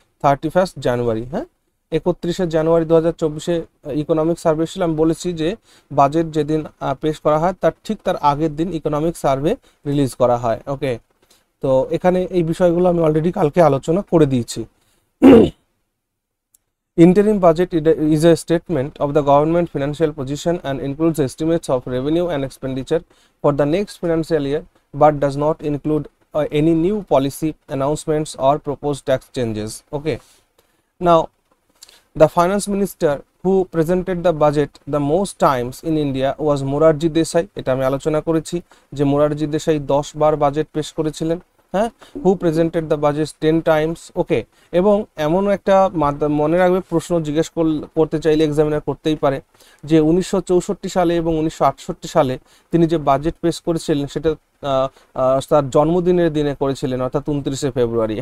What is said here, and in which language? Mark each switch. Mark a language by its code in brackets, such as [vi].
[bn] 31 জানুয়ারি। হ্যাঁ, 31 জানুয়ারি 2024 economic survey এসেছিল। আমি বলেছি যে বাজেট যেদিন পেশ করা হয় তার ঠিক তার আগের দিন ইকোনমিক সার্ভে রিলিজ করা হয়। ওকে, তো এখানে এই বিষয়গুলো আমি অলরেডি কালকে আলোচনা করে দিয়েছি। [en] Interim budget is a statement of the government financial position and includes estimates of revenue and expenditure for the next financial year, but does not include any new policy announcements or proposed tax changes. Okay, now the finance minister who presented the budget the most times in India was Morarji Desai. [bn] এটা আমি আলোচনা করেছি যে মোরারজি দেশাই 10 বার budget পেশ করেছিলেন। হ্যাঁ, [en] Who presented the budget 10 times. [bn] ওকে, এবং এমন একটা মনে রাখবে, প্রশ্ন জিজ্ঞেস করতে চাইলে এক্সামিনার করতেই পারে যে 1964 সালে এবং 1968 সালে তিনি যে বাজেট পেশ করেছিলেন সেটা তার জন্মদিনের দিনে করেছিলেন, অর্থাৎ 29 ফেব্রুয়ারি।